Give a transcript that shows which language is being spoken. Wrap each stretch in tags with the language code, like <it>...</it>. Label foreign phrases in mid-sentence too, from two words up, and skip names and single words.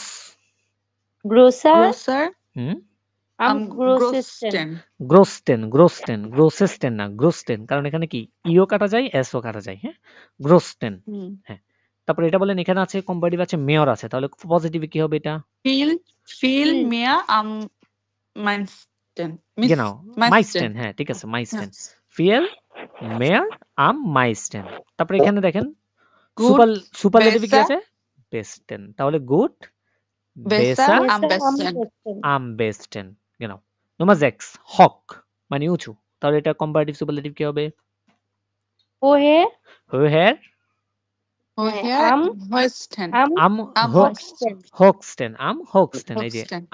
<de>গ্রোসার গ্রোসার হুম, am größesten, গ্রোস্টেন größten, größten, größesten</de> <bn>না গ্রোস্টেন, কারণ এখানে কি ইও কাটা যায় এসও কাটা যায়। হ্যাঁ, গ্রোস্টেন। হ্যাঁ, তারপর এটা বলেন এখানে আছে কম্পারেটিভ আছে মেয়র আছে, তাহলে পজিটিভ কি হবে এটা,</bn> <de>viel viel Viel. mehr am meisten genau মাইস্টেন। হ্যাঁ ঠিক আছে, মাইস্টেন, viel mehr am meisten.</de> <bn>তারপর এখানে দেখেন</bn> <de>Gut,</de> <bn>সুপারলেটিভ কি</bn> <de>besser,</de> <bn>আছে, বেস্টেন, তাহলে গুড,</bn> <de>besser, বেসার, am besten. am besten. genau</de> <bn>নম্বর 6 হক মানে উঁচু, তাহলে এটা কম্পারেটিভ সুপারলেটিভ কি হবে, ওহে</bn> <de>হোহের Woher? am Höchsten. am আম Am হোকস্টেন, höchsten, am höchsten,</de> <bn>এই যে</bn> <de>Höchsten.</de>